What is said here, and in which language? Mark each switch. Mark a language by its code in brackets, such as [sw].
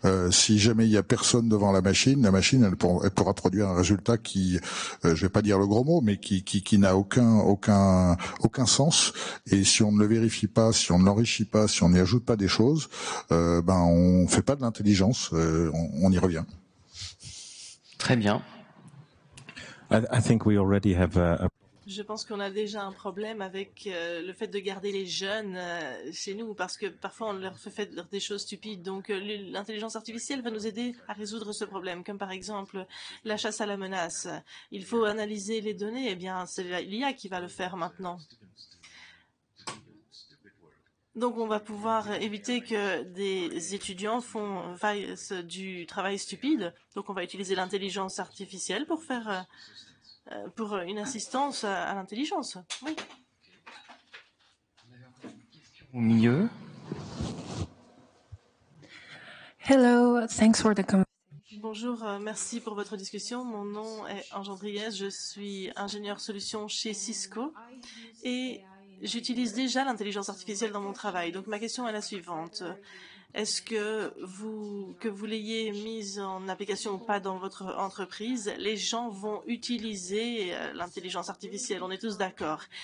[fr] Si jamais il y a personne devant la machine elle pourra produire un résultat qui, je vais pas dire le gros mot, mais qui n'a aucun sens. Et si on ne le vérifie pas, si on ne l'enrichit pas, si on n'y ajoute pas des choses, on fait pas de l'intelligence. On y revient. Très bien. [en] I think we already have a [fr] Je pense qu'on a déjà un problème avec le fait de garder les jeunes chez nous, parce que parfois on leur fait faire des choses stupides. Donc l'intelligence artificielle va nous aider à résoudre ce problème, comme par exemple la chasse à la menace. Il faut analyser les données, eh bien c'est l'IA qui va le faire maintenant. Donc on va pouvoir éviter que des étudiants fassent du travail stupide. Donc on va utiliser l'intelligence artificielle pour faire... pour une assistance à l'intelligence. Oui. Au milieu. [en] Hello, thanks for the conversation. [fr] Bonjour, merci pour votre discussion. Mon nom est Ange Andriès, je suis ingénieur solution chez Cisco et j'utilise déjà l'intelligence artificielle dans mon travail. Donc ma question est la suivante. Est-ce que vous l'ayez mise en application ou pas dans votre entreprise, les gens vont utiliser l'intelligence artificielle, on est tous d'accord.